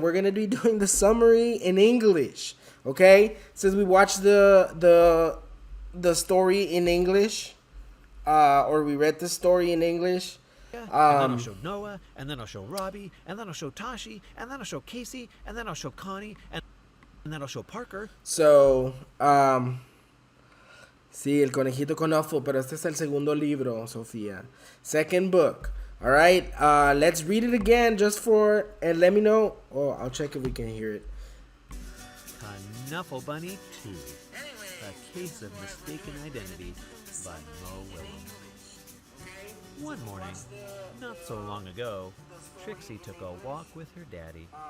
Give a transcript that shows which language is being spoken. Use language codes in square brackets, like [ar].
[en] We're gonna be doing the summary in English. Okay? Since we watched the story in English, or we read the story in English. And then I'll show Noah, and then I'll show Robbie, and then I'll show Tashi, and then I'll show Casey, and then I'll show Connie, and then I'll show Parker. [es] So, sí, El Conejito Conoffo, pero este es el segundo libro, Sofía. [en] Second book. All right, let's read it again and let me know. Oh, I'll check if we can hear it. Knuffle Bunny 2, A Case of Mistaken Identity by Mo Willems. One morning, not so long ago, Trixie took a walk with her daddy.